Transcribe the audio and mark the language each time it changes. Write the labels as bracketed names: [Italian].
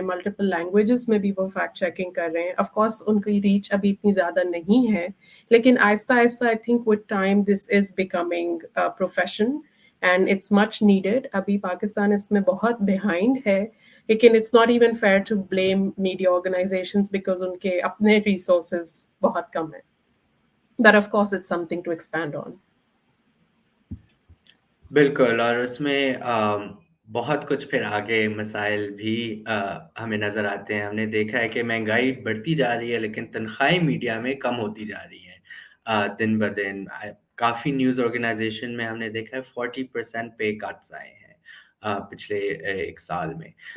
[Urdu] Multiple languages میں بھی وہ فیکٹ چیکنگ کر رہے ہیں. آف کورس ان کی ریچ ابھی اتنی زیادہ نہیں ہے, لیکن آہستہ آہستہ [English] I think with time this is becoming profession and it's much needed. [Urdu] ابھی پاکستان اس میں بہت بیہائنڈ ہے, لیکن [English] it's not even fair to blame media organizations because [Urdu] ان کے اپنے ریسورسز بہت کم ہیں. [English] But of course it's something to expand on. [Urdu] بالکل, اور اس میں بہت کچھ پھر آگے مسائل بھی ہمیں نظر آتے ہیں. ہم نے دیکھا ہے کہ مہنگائی بڑھتی جا رہی ہے لیکن تنخواہیں میڈیا میں کم ہوتی جا رہی ہیں دن بدن. کافی نیوز آرگنائزیشن میں ہم نے دیکھا ہے 40% پے کٹس آئے ہیں پچھلے 1 سال میں.